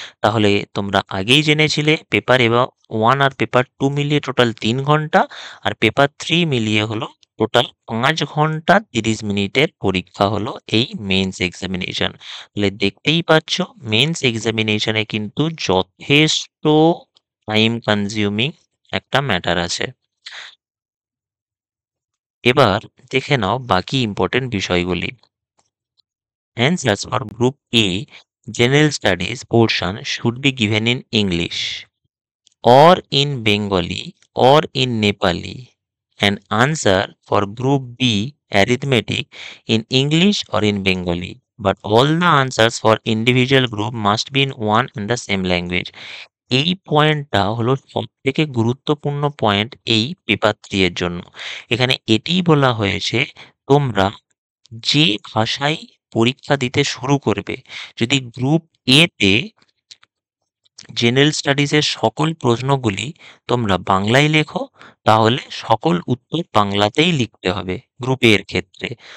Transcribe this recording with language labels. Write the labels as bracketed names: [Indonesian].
[Bangla] তাহলে তোমরা আগেই জেনেছিলে পেপার এবং 1 আর পেপার 2 মিলিয়ে টোটাল 3 ঘন্টা, আর পেপার 3 মিলিয়ে হলো টোটাল 5 ঘন্টা 30 মিনিটের পরীক্ষা হলো এই মেন্স এক্সামিনেশন। তাহলে দেখতেই পাচ্ছ মেন্স এক্সামিনেশনে কিন্তু যথেষ্ট টাইম কনজিউমিং একটা ম্যাটার আছে। এবার দেখে নাও বাকি ইম্পর্টেন্ট বিষয়গুলি। [English] Answers for Group A General Studies portion should be given in English or in Bengali or in Nepali. An answer for Group B Arithmetic in English or in Bengali. But all the answers for individual group must be in one and the same language. [Bangla] এই পয়েন্টটা হলো সবথেকে গুরুত্বপূর্ণ point এই paper 3 এর জন্য। এখানে এটিই বলা হয়েছে তোমরা যে ভাষায় পরীক্ষা দিতে শুরু করবে, যদি গ্রুপ এ তে জেনারেল স্টাডিজের সকল প্রশ্নগুলি তোমরা বাংলায় লেখো, তাহলে সকল উত্তর বাংলাতেই লিখতে হবে গ্রুপ এ এর ক্ষেত্রে।